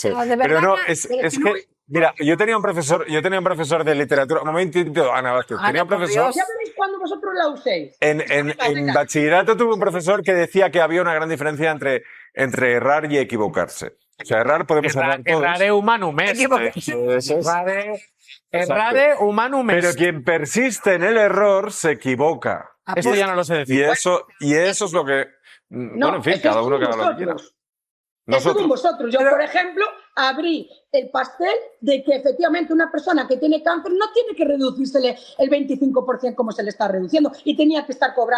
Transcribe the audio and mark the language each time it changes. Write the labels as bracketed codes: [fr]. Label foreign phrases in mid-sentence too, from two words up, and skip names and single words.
[es] no lo sé. de verdad Pero no, que- es que Mira, yo tenía un profesor de literatura. Un momentito, Ana Vázquez. Tenía un profesor. Ya veréis cuando vosotros la uséis. En bachillerato tuve un profesor que decía que había una gran diferencia entre errar y equivocarse. O sea, podemos errar todos. [la] Errare humanum est. Errare humanum est. [es] Pero quien persiste en el error se equivoca. Esto ya no lo sé decir. Y eso es lo que... bueno, en fin, cada uno que haga lo que quiera. Estuvo en vosotros. Yo, por ejemplo, abrí el pastel de que efectivamente una persona que tiene cáncer no tiene que reducírsele el 25% como se le está reduciendo y tenía que estar cobrando